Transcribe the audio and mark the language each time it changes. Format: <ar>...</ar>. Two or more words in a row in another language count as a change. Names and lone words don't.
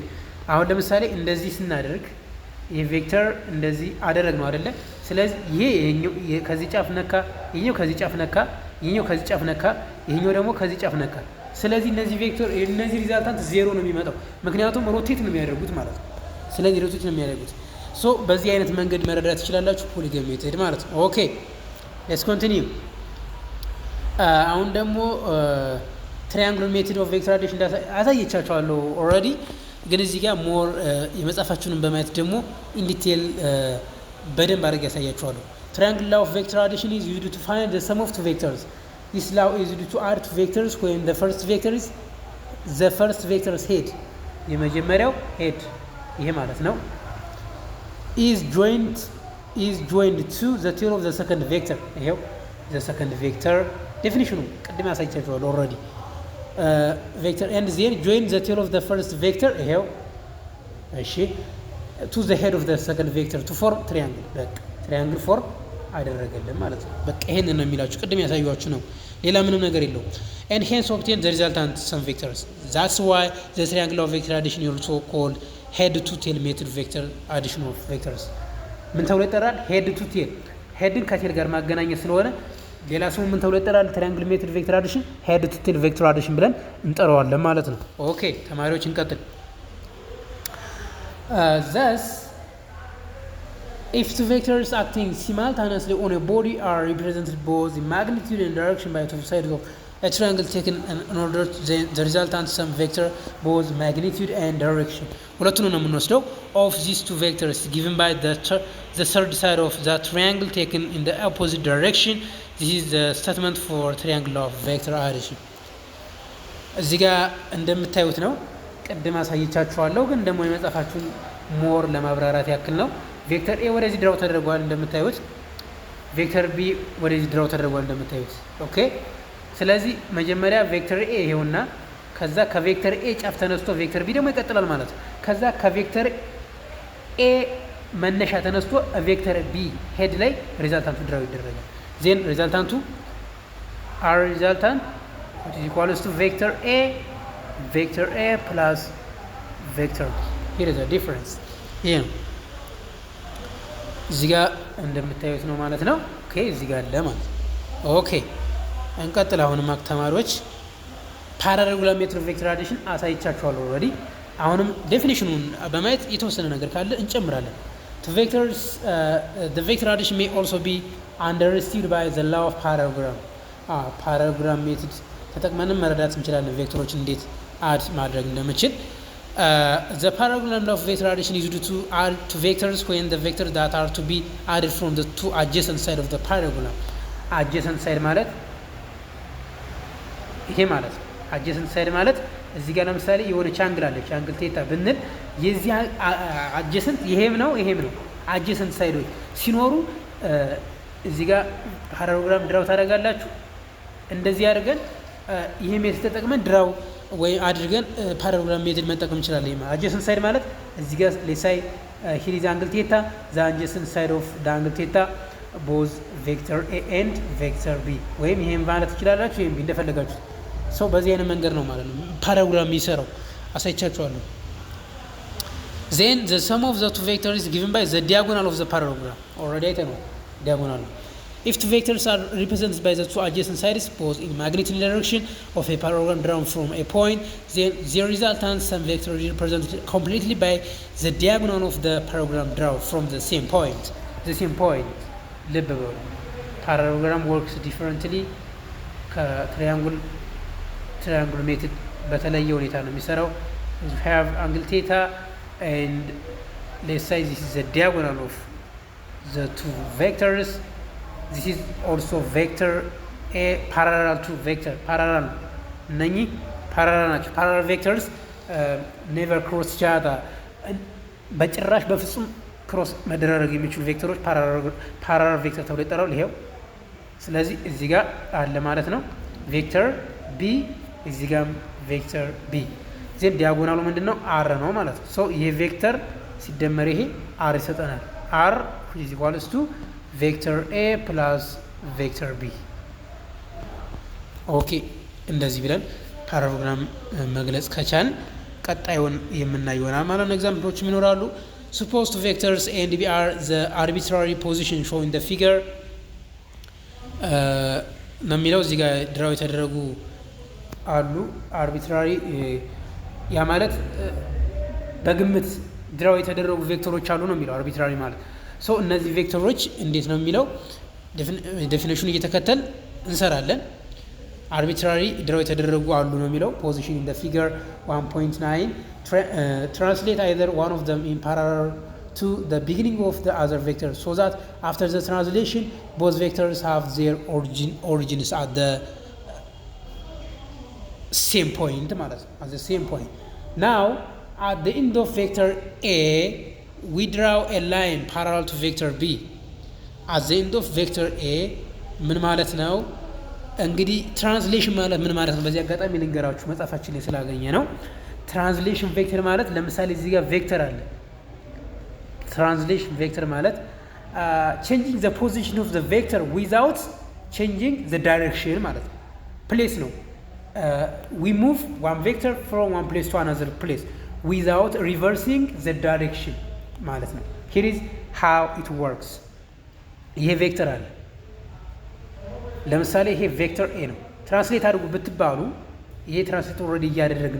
<am>አሁን ለምሳሌ እንደዚህ ስናደርግ ይሄ ቬክተር እንደዚህ አደረግ ነው አይደለ ስለዚህ ይሄ ከዚህ ጫፍ ነካ ይሄኛው ከዚህ ጫፍ ነካ ይሄኛው ከዚህ ጫፍ ነካ ይሄኛው ደግሞ ከዚህ ጫፍ ነካ ስለዚህ እነዚህ ቬክተር እነዚህ ሪዛልታንት ዜሮ ነው የሚመጣው ምክንያቱም ሮቴት ነው የሚያደርጉት ማለት ነው ስለዚህ ሮቴት ነው የሚያደርጉት ሶ በዚህ አይነት መንገድ መረዳት ትችላላችሁ</am> <en>polygon method</en> <am>ማለት ነው</am> <en>okay let's continue</en> <am>አሁን ደግሞ</am> <en>triangle method of vector addition</en> <am>አሳይቻችኋለሁ ኦልሬዲ ግን እዚህ ጋር ሞር የመጻፋችሁን በማየት ደግሞ</am> <en>in detail</en> <am>በደንብ አድርጌ ያሳያችኋለሁ</am> <en>triangle law of vector addition is used to find the sum of two vectors this law is used to add two vectors when the first vector's head</en> <am>የመጀመሪያው head ይሄ ማለት ነው</am> <en>is joined to the tail of the second vector ይሄው the second vector definition</en> <am>ቅድም ያሳይቻችኋለሁ</am> <en>already vector and then join the tail of the first vector</en> <am>ይሄው እሺ</am> <en>to the head of the second vector to form triangle በቃ triangle form</en> <am>አደረገልን ማለት ነው በቃ ይሄንን ነው የሚላችሁ ቅድም ያሳያችሁ ነው ሌላ ምንም ነገር የለው</am> <en>and hence obtain the resultant some vectors that's why the triangle of vector addition is also called head to tail method vector addition of vectors</en> <am>ምን ተብሎ ይጠራል</am> <en>head to tail</en> <am>headን ከቴል ጋር ማገናኘት ስለሆነ ሌላ ስሙ ምን ተብሎ ይጠራል</am> <en>triangle method vector addition</en> <am>head to tail vector addition ብለን እንጠራዋለን ማለት ነው ኦኬ ተማሪዎች እንቀጥል</am> <en>thus if two vectors acting simultaneously on a body are represented both in magnitude and direction by two sides of a triangle taken in order to the resultant sum vector both magnitude and direction</en> <am>ሁለቱንም ነው የምንወስደው</am> <en>of these two vectors given by the third side of the triangle taken in the opposite direction this is the statement for triangle of vector addition</en> <am>እዚህ ጋር እንደምታዩት ነው ቀድማ አሳይቻችኋለሁ ግን ደግሞ የመጻፋችሁን ሞር ለማብራራት ያክል ነው ቬክተር ኤ ወደዚህ ድራው ተደርጓል እንደምታዩት ቬክተር ቢ ወደዚህ ድራው ተደርጓል እንደምታዩት ኦኬ ስለዚህ መጀመሪያ ቬክተር ኤ ይሄውና ከዛ ከቬክተር ኤ ጫፍ ተነስቶ ቬክተር ቢ ደግሞ ይቀጥላል ማለት ነው ከዛ ከቬክተር ኤ መነሻ ተነስቶ ቬክተር ቢ ሄድ ላይ ሪዛልታንቱ ድራው ይደረጋል ዜን ሪዛልታንቱ አር ሪዛልታንት</am> <en>which is equals to vector a plus vector here is a difference yeah</en> <am>እዚህ ጋር እንደምታዩት ነው ማለት ነው ኦኬ እዚህ ጋር አለ ማለት ኦኬ እንቀጥል አሁንም ተማሪዎች</am> <en>parallelogram method of vector addition</en> <am>አሳይቻችኋለሁ ኦልሬዲ አሁንም ዴፊኒሽኑን በማየት የተወሰነ ነገር ካለ እንጨምራለን</am> <en>to vectors the vector addition may also be understood by the law of parallelogram parallelogram method</en> <am>ተጠቅመንም መረዳት እንችላለን ቬክተሮች እንዴት አድ ማድረግ እንደምንችል</am> <en>the parallelogram law of vector addition is used to add two vectors when the vectors that are to be added from the two adjacent side of the parallelogram adjacent side ማለት</en> <am>ይሄ ማለት</am> <en>adjacent side</en> <am>ማለት እዚህ ጋር ለምሳሌ የሆነ ቻንግል አለ ቻንግል ቴታ ብንል የዚህ adjacent ይሄም ነው adjacent ሳይዶች ሲኖሩ እዚህ ጋር ፓራሌሎግራም ድራው ታደርጋላችሁ እንደዚህ አድርገን ይሄ ሜትድ ተጠቅመን ድራው ወይ አድርገን</am> <en>paragram method</en> <am>መጠቀም እንችላለን።</am> <en>adjacent side</en> <am>ማለት እዚህ ጋር</am> <en>let's say here is angle theta the adjacent side of the angle theta both vector A and vector B</en> <am>ወይም ይሄን ማለት ትችላላችሁ ወይም እንደፈለጋችሁ ሰው በዚህ አይነት መንገድ ነው ማለት ነው ፓራግራም የሚሰራው አሳይቻችኋለሁ።</am> <en>then the sum of the two vectors is given by the diagonal of the parallelogram already</en> <am>አይተነዋል diagonal ነው.</am> <en>If two vectors are represented by the two adjacent sides both in magnetic direction of a parallelogram drawn from a point, then the resultant sum vector is represented completely by the diagonal of the parallelogram drawn from the same point. The same point.</en> <am>ልብ በሉ</am> <en>parallelogram works differently</en> <am>ከትሪያንግል ሜትድ በተለየ ሁኔታ ነው የሚሰራው.</am> <en>You have angle theta and let's say this is the diagonal of the two vectors. This is also vector A parallel to vector parallel</en> <am>እነኚህ parallel ናቸው.</am> <en>parallel vectors never cross each other</en> <am>በጭራሽ በፍጹም ክሮስ መደራረግ የሚችሉ ቬክተሮች</am> <en>parallel vector</en> <am>ተብሎ ይጠራሉ። ይሄው ስለዚህ እዚህ ጋር አለ ማለት ነው ቬክተር B እዚህ ጋር ቬክተር B ዜን ዲያጎናሉ ምንድነው r ነው ማለት ነው። ሶ ይሄ ቬክተር ሲደመር ይሄ r ይሰጠናል።</am> <en>r is equals to vector A plus vector B</en> <am>ኦኬ እንደዚህ ብለን ፓራግራም መግለጽ ከቻልን ቀጣዩን የምናየው ይሆናል ማለት ነው። ኤግዛምፕሎች ይኖራሉ።</am> <en>suppose two vectors A and B are the arbitrary position shown in the figure</en> <am>ነው የሚለው እዚህ ጋር ድራው የተደረጉ አሉ አርቢትራሪ ያ ማለት በግምት ድራው የተደረጉ ቬክተሮች አሉ ነው የሚለው አርቢትራሪ ማለት ሶ እነዚህ ቬክተሮች እንዴት ነው የሚለው ዴፊኒሽኑ እየተከተል እንሰራለን። አርቢትራሪ ድራው የተደረጉ አሉ ነው የሚለው</am> <en>position in the figure 1.9 translate either one of them in parallel to the beginning of the other vector so that after the translation both vectors have their origins at the same point</en> <am>ማለት ነው</am> <en>at the same point. Now at the end of vector A we draw a line parallel to vector B. at the end of vector A</en> <am>ምን ማለት ነው እንግዲህ ትራንስሌሽን ማለት ምን ማለት ነው በዚህ አጋጣሚ ልንገራችሁ መጻፋችን ላይ ስላገኘ ነው። ትራንስሌሽን ቬክተር ማለት ለምሳሌ እዚህ ጋር ቬክተር አለ</am> <en>translation vector</en> <am>ማለት</am> <en>changing the position of the vector without changing the direction</en> <am>ማለት ነው</am> <en>place ነው we move one vector from one place to another place without reversing the direction</en> <am>ማለት ነው</am> <en>here is how it works</en> <am>ይሄ ቬክተር አለ ለምሳሌ ይሄ ቬክተር A ነው ትራንስሌት አድርጉ ብትባሉ ይሄ ትራንስሌት ኦልሬዲ እያደረግን</am>